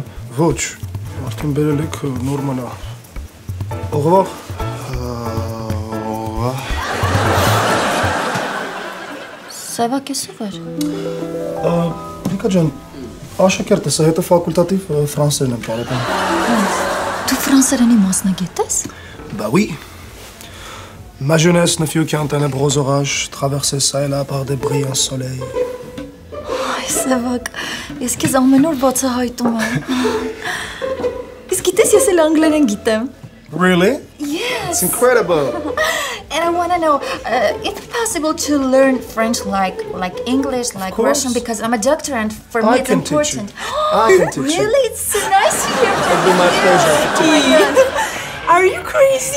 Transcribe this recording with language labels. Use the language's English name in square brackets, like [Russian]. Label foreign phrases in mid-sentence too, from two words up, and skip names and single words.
[Armenian] Ոչ, արդեն բերել եք նորմալ է։ Ողվա։ Սևակ ես ով էր։ Լիկա ջան, աշակերտ ես, հետո ֆակուլտատիվ ֆրանսերեն եմ բարեկամ։ Դու ֆրանսերենի մասնագետ ես։ [French] Bah oui. Ma jeunesse ne fut qu'un ténébreux orage traversé ça et là par des brillants soleils. [Armenian] Այ Սևակ, ես քեզ ամեն օր բացահայտում եմ։ Իսկ գիտես ես էլ անգլերեն գիտեմ։ [English] Really? Yes. It's incredible. And I want to know, if it's possible to learn French like English, like course. Russian, because I'm a doctor and for me I it's can teach you. important. I can teach you. Really? It's so nice to hear from It'll be you. my pleasure to Oh my God. Are you crazy?